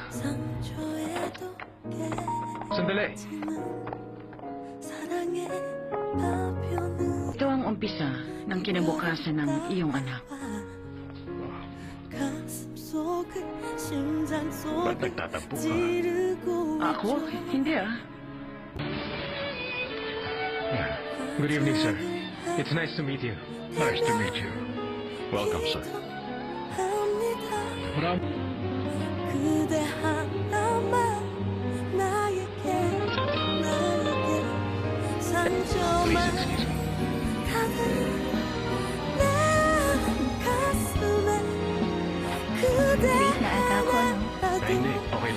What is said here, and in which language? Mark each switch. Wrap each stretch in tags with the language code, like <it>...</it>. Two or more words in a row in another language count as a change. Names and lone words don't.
<tl>Sandali. Ito ang umpisa ng kinabukasan ng iyong anak. Ba't nagtatampo ka? Ako? Hindi ah.</tl> <en>Good evening, sir. It's nice to meet you. Nice to meet you. Welcome, sir.</en> <ko>그대 하나만 나에게 상처만 가득 내 가슴에 그대</ko> <tl>Late na ata ako, no?</tl> <ko>하나라도</ko> <tl>Hindi.</tl>